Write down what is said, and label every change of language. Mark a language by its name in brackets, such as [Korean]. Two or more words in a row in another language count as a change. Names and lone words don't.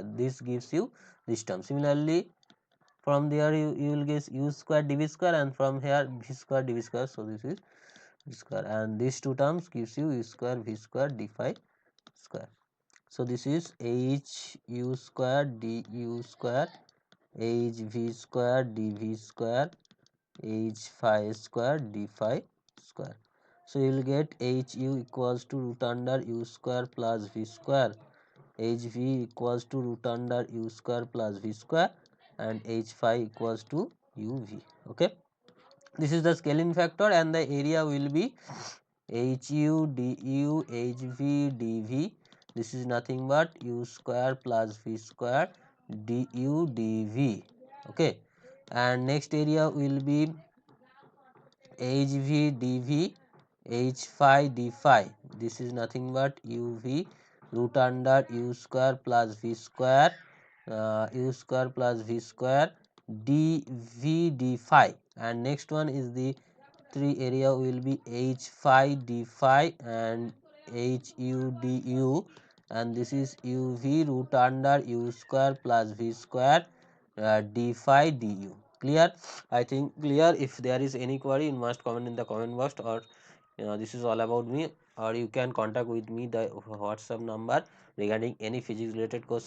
[English] This gives you this term. Similarly from there you will get u square dv square, and from here v square dv square. So this is v square, and these two terms gives you u square v square d phi square. So this is h u square du square h v square dv square h phi square d phi square. So you will get h u equals to root under u square plus v square, h v equals to root under u square plus v square, and h phi equals to u v. Okay, this is the scaling factor, and the area will be h u du h v dv. This is nothing but u square plus v square du dv. Okay, and next area will be hv dv h phi d phi. This is nothing but uv root under u square plus v square u square plus v square dv d phi, and next one is the three area will be h phi d phi and h u du, and this is uv root under u square plus v square d phi du. Clear? I think clear. If there is any query, you must comment in the comment box, or this is all about me, or you can contact with me the WhatsApp number regarding any physics related question.